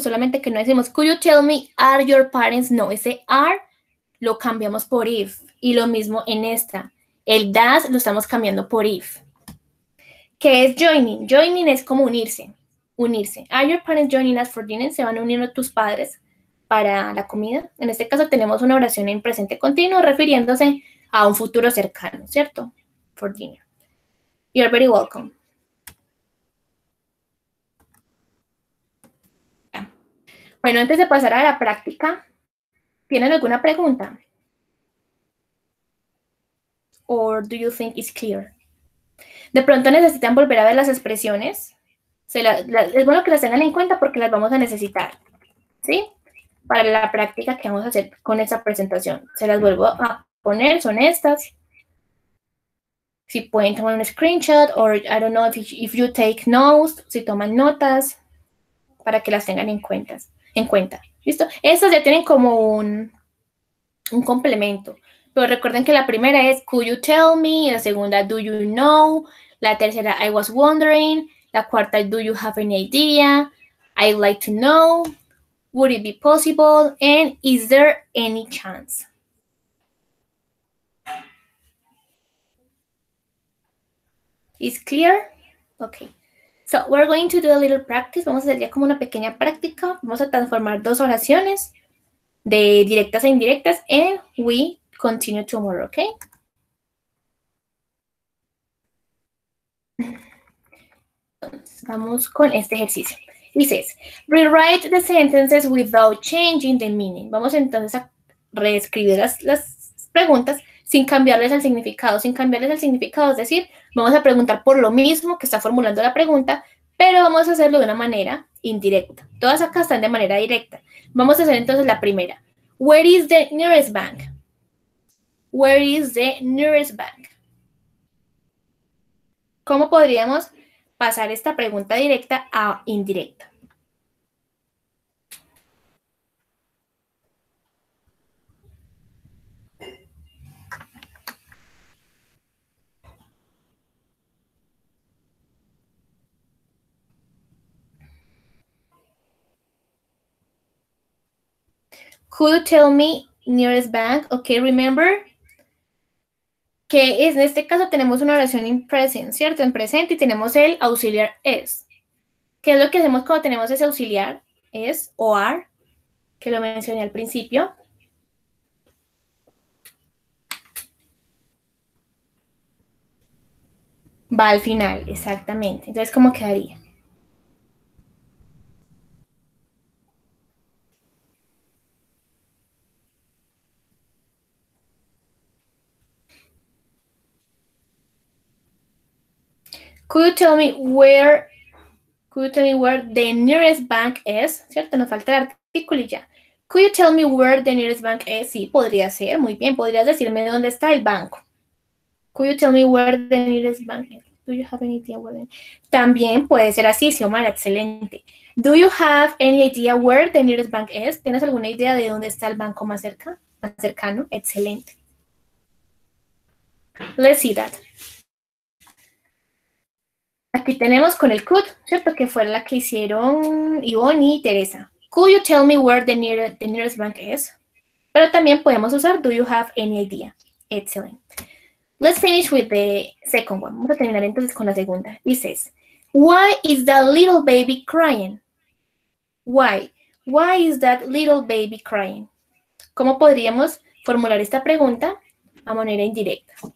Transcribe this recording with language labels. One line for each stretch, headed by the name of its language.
Spanish: Solamente que no decimos,
English: could you tell me, are your parents?
Spanish: No, ese are lo cambiamos por if. Y lo mismo en esta. El does lo estamos cambiando por if. ¿Qué es joining? Joining es como unirse. Unirse.
English: Are your parents joining us for dinner?
Spanish: ¿Se van a unir tus padres para la comida? En este caso tenemos una oración en presente continuo refiriéndose a un futuro cercano, ¿cierto?
English: For dinner. You're very welcome.
Spanish: Bueno, antes de pasar a la práctica, ¿tienen alguna pregunta?
English: Or do you think it's clear?
Spanish: De pronto necesitan volver a ver las expresiones. Es bueno que las tengan en cuenta porque las vamos a necesitar, ¿sí? Para la práctica que vamos a hacer con esta presentación. Se las vuelvo a poner, son estas. Si pueden tomar un screenshot,
English: or I don't know if you take notes,
Spanish: si toman notas, para que las tengan en cuenta. ¿Listo? Estas ya tienen como un complemento. Pero recuerden que la primera es
English: could you tell me,
Spanish: la segunda
English: do you know,
Spanish: la tercera
English: I was wondering,
Spanish: la cuarta
English: do you have any idea, I'd like to know, would it be possible, and is there any chance? Is clear? Okay. So we're going to do a little practice.
Spanish: Vamos a hacer ya como una pequeña práctica. Vamos a transformar dos oraciones de directas a indirectas,
English: and we continue tomorrow, okay?
Spanish: Entonces, vamos con este ejercicio. Dice,
English: rewrite the sentences without changing the meaning.
Spanish: Vamos entonces a reescribir las preguntas sin cambiarles el significado. Sin cambiarles el significado, es decir, vamos a preguntar por lo mismo que está formulando la pregunta, pero vamos a hacerlo de una manera indirecta. Todas acá están de manera directa. Vamos a hacer entonces la primera.
English: Where is the nearest bank? Where is the nearest bank?
Spanish: ¿Cómo podríamos pasar esta pregunta directa a indirecta?
English: Could you tell me nearest bank?
Spanish: Okay, remember que en este caso tenemos una oración en present, ¿cierto? En presente y tenemos el auxiliar es. ¿Qué es lo que hacemos cuando tenemos ese auxiliar? Es o are, que lo mencioné al principio. Va al final, exactamente. Entonces, ¿cómo quedaría?
English: Could you tell me where Could you tell me where the nearest bank is?
Spanish: ¿Cierto? Nos falta el artículo y ya.
English: Could you tell me where the nearest bank is?
Spanish: Sí, podría ser. Muy bien. Podrías decirme dónde está el banco.
English: Could you tell me where the nearest bank is? Do you have any idea where?
Spanish: También puede ser así, Xiomara. Excelente.
English: Do you have any idea where the nearest bank is?
Spanish: ¿Tienes alguna idea de dónde está el banco más cercano? Excelente.
English: Let's see that.
Spanish: Aquí tenemos con el could, ¿cierto? Que fue la que hicieron Ivonne y Teresa.
English: Could you tell me where the nearest bank is?
Spanish: Pero también podemos usar
English: do you have any idea? Excellent. Let's finish with the second one.
Spanish: Vamos a terminar entonces con la segunda.
English: It says, why is that little baby crying? Why? Why is that little baby crying?
Spanish: ¿Cómo podríamos formular esta pregunta a manera indirecta?